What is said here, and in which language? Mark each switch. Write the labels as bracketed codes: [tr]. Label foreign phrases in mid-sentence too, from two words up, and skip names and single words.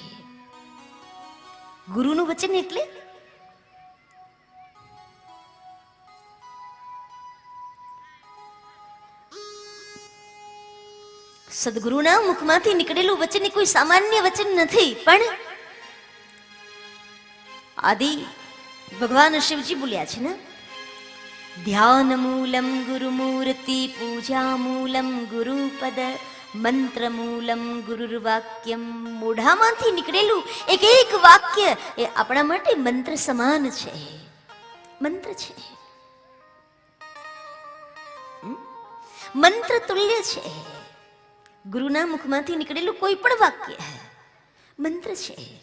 [gu] ગુરુનું વચન એટલે સદગુરુના મુખમાંથી નીકળેલું વચન કોઈ સામાન્ય વચન નથી પણ આદિ ભગવાન શિવજી બોલ્યા છે ને [sa] ध्यान मूलम गुरुमूर्ति पूजा मूलम गुरुपद मंत्रमूलम गुरुर्वाक्यम, [gu] મોઢામાંથી નીકળેલું એક એક વાક્ય એ આપણા માટે મંત્ર સમાન છે, મંત્ર છે, મંત્ર તુલ્ય છે. ગુરુના મુખમાંથી નીકળેલું કોઈ પણ વાક્ય મંત્ર છે.